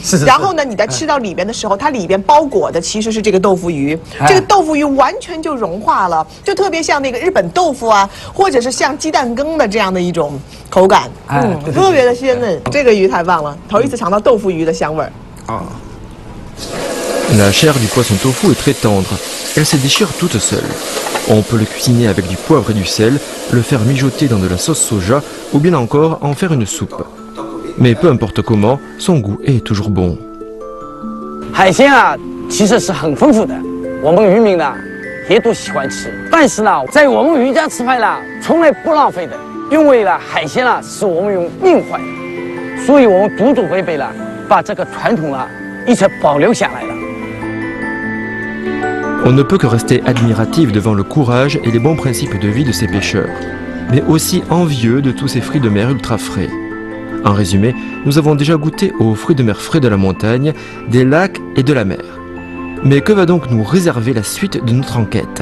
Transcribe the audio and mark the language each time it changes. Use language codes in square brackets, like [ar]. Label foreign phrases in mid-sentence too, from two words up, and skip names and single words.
[zh] 然后呢，你在吃到里边的时候，它里边包裹的其实是这个豆腐鱼，这个豆腐鱼完全就融化了，就特别像那个日本豆腐啊，或者是像鸡蛋羹的这样的一种口感，特别的鲜嫩。这个鱼太棒了，头一次尝到豆腐鱼的香味儿。 [fr] La chair du poisson tofu est très tendre. Elle se déchire toute seule. On peut le cuisiner avec du poivre et du sel, le faire mijoter dans de la sauce soja ou bien encore en faire une soupe. Mais peu importe comment, son goût est toujours bon. [zh] 海鲜啊，其实是很丰富的，我们渔民呢也都喜欢吃。但是呢，在我们渔家吃饭呢，从来不浪费的，因为呢，海鲜呢是我们用命换的，所以我们祖祖辈辈呢把这个传统呢一直保留下来了。 [fr] On ne peut que rester admiratif devant le courage et les bons principes de vie de ces pêcheurs, mais aussi envieux de tous ces fruits de mer ultra frais. En résumé, nous avons déjà goûté aux fruits de mer frais de la montagne, des lacs et de la mer. Mais que va donc nous réserver la suite de notre enquête?